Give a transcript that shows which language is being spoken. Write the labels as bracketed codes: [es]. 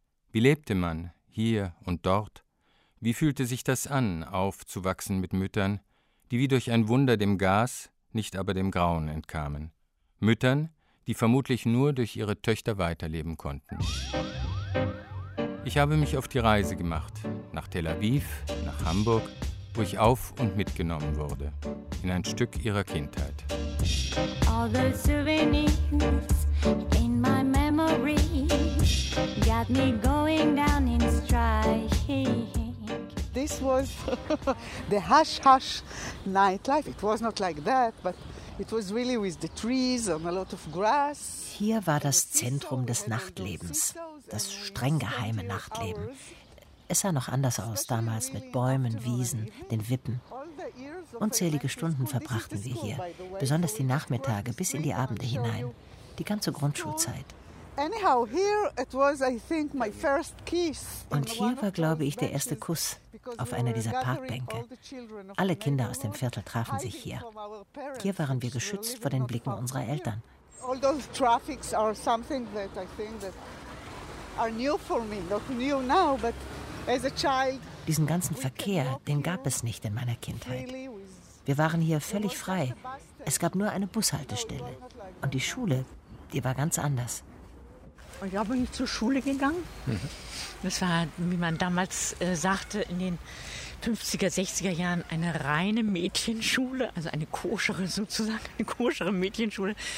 [de] Wie lebte man, hier und dort? Wie fühlte sich das an, aufzuwachsen mit Müttern, die wie durch ein Wunder dem Gas, nicht aber dem Grauen entkamen? Müttern, die vermutlich nur durch ihre Töchter weiterleben konnten. Ich habe mich auf die Reise gemacht, nach Tel Aviv, nach Hamburg, wo ich auf- und mitgenommen wurde, in ein Stück ihrer Kindheit. [en] All those souvenirs in my memory got me going down in strike. This was the hush-hush nightlife. It was not like that, but it was really with the trees and a lot of grass. [de] Hier war das Zentrum des Nachtlebens, das streng geheime Nachtleben. Es sah noch anders aus damals mit Bäumen, Wiesen, den Wippen. Unzählige Stunden verbrachten wir hier, besonders die Nachmittage bis in die Abende hinein, die ganze Grundschulzeit. [en] Anyhow, here it was, I think, my first kiss. [de] Und hier war, glaube ich, der erste Kuss auf einer dieser Parkbänke. Alle Kinder aus dem Viertel trafen sich hier. Hier waren wir geschützt vor den Blicken unserer Eltern. [en] All those traffics are something that I think that are new for me, not new now, but as a child. [de] Diesen ganzen Verkehr, den gab es nicht in meiner Kindheit. Wir waren hier völlig frei. Es gab nur eine Bushaltestelle. Und die Schule, die war ganz anders. Ich habe nicht zur Schule gegangen. Das war, wie man damals sagte, in den 50er, 60er Jahren eine reine Mädchenschule, also eine koschere sozusagen, eine koschere Mädchenschule.